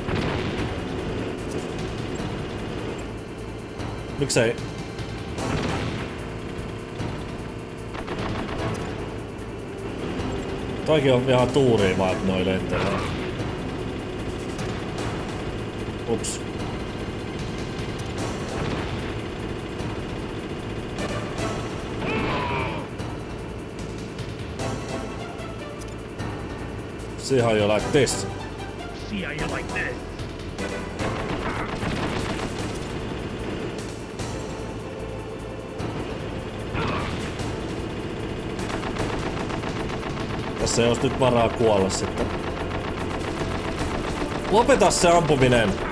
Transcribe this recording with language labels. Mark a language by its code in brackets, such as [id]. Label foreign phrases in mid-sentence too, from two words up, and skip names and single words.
[fi] Miksei? Toikin on ihan tuuria vaan, että noi lentelee. [en] Ups. See how you like this. See how you like this? [fi] Tässä ei olisi nyt varaa kuolla sitten. Lopeta se ampuminen!